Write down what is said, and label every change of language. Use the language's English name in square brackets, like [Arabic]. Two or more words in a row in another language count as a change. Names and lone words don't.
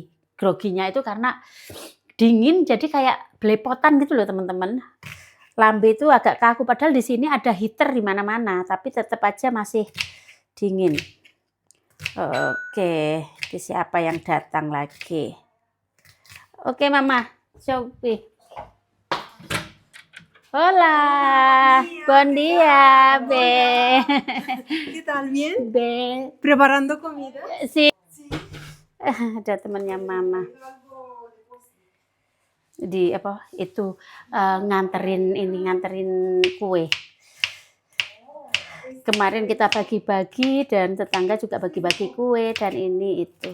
[Indonesian] Groginya itu karena dingin jadi kayak belepotan gitu loh teman-teman. Lambe itu agak kaku padahal di sini ada heater di mana-mana, tapi tetap aja masih dingin. Oke, siapa yang datang lagi? Oke, Mama. Shopee. [Spanish] Hola, buen día, Be. ¿Qué tal? ¿Bien? Be. ¿Preparando comida? Sí. Sí. [Indonesian] Ada temannya Mama. Di itu nganterin kue. Kemarin kita bagi-bagi dan tetangga juga bagi-bagi kue dan ini itu.